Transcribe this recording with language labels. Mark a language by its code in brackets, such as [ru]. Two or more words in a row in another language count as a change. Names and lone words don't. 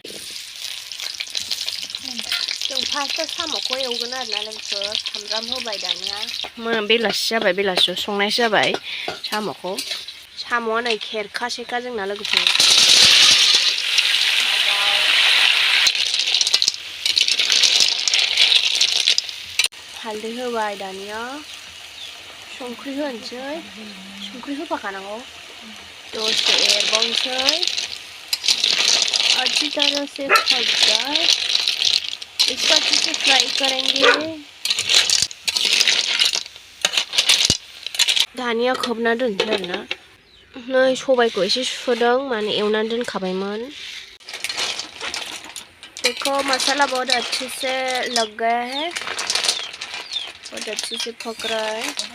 [brx] जों फार्स्टआव साम'खौ एवगोन आरोना लोगोफोर सामब्राम होबाय दानिया बेलासि जाबाय बेलासियाव संनायसो जाबाय साम'आ नै खेरखासेखा जोंना लोगोफोर हालदै होबाय दानिया संख्रि होनोसै संख्रि होफाखानांगौ दसे एरबावनोसै [hi] अच्छी तरह से पक जाए इसको अच्छे से फ्राई करेंगे [brx] दानिया खोबना दोनसै आरोना नै सबायखौ एसे सुदों माने एवनानै दोनखाबायमोन [hi] देखो मसाला बहुत अच्छे से लग गया है बहुत अच्छे से पक रहा है